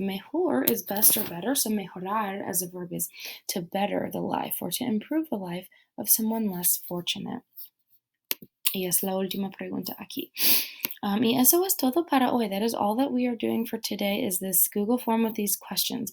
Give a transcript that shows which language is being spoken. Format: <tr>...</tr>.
<en>Mejor is best or better, so mejorar as a verb is to better the life or to improve the life of someone less fortunate.</en> <es>Y es la última pregunta aquí. Y eso es todo para hoy.</es> <en>That is all that we are doing for today is this Google form with these questions.</en>